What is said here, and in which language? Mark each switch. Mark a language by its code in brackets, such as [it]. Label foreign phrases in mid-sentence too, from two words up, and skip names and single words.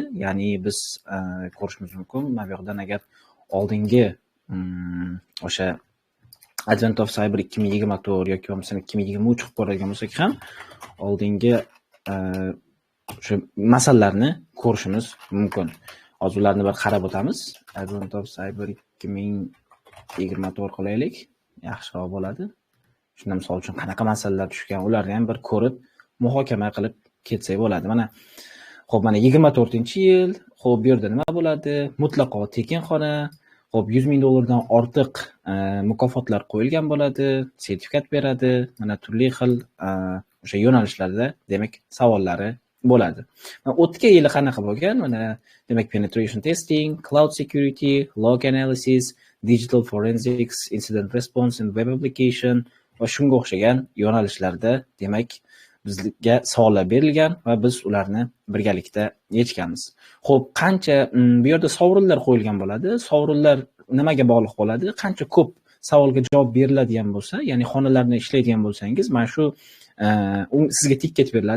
[uz] Ya'ni biz ko'rishimiz mumkin. Mana bu yerdan agar oldingi o'sha Advent of Cyber 2024 yoki bo'lmasa 2023 qilib ko'radigan bo'lsak ham oldingi shu masalalarni ko'rishimiz mumkin. Hozir ularni bir qarab o'tamiz. Advent of Cyber 2024 qilaylik. Yaxshiroq bo'ladi. Shunda misol uchun qanaqa masalalar tushgan, ularni ham bir ko'rib, muhokama qilib ketsak bo'ladi. Mana xo'p, mana 24-yil. Xo'p, bu yerda nima bo'ladi? Mutlaqo tekinxona. Xo'p, $100,000 dan ortiq mukofotlar qo'yilgan bo'ladi, sertifikat beradi. Mana turli xil o'sha yo'nalishlarda demak savollari bo'ladi. O'tgan yili qanaqa bo'lgan? Mana demak [en] penetration testing, cloud security, log analysis, digital forensics, incident response and web application [uz] va shunga o'xshagan yo'nalishlarda demak bizga savollar berilgan va biz ularni birgalikda yechganmiz. Xo'p, qancha bu yerda sovrinlar qo'yilgan bo'ladi? Sovrinlar nimaga bog'liq bo'ladi? Qancha ko'p savolga javob beriladigan bo'lsa, ya'ni xonalarni ishlaydigan bo'lsangiz, mana shu sizga tiket beriladi.